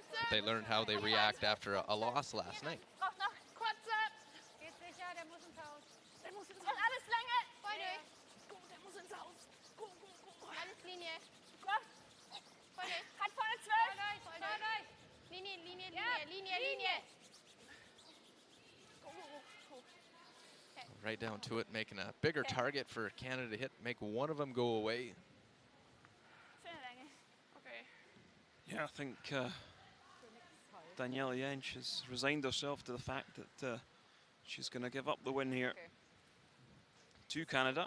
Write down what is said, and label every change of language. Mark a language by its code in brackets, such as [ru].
[en] They learned how they react after a loss last night. [de] Geht sicher, der muss ins Haus. Der muss ins Haus. Alles lange. Voll durch. Der muss ins Haus. Alles Linie. Voll durch. Hat vorne 12. Voll durch. Linie, Linie, Linie, Linie, Linie. [en] Right down to it, making a bigger target for Canada to hit, make one of them go away. Okay. Yeah, I think Daniela Jentsch has resigned herself to the fact that she's going to give up the win here to Canada.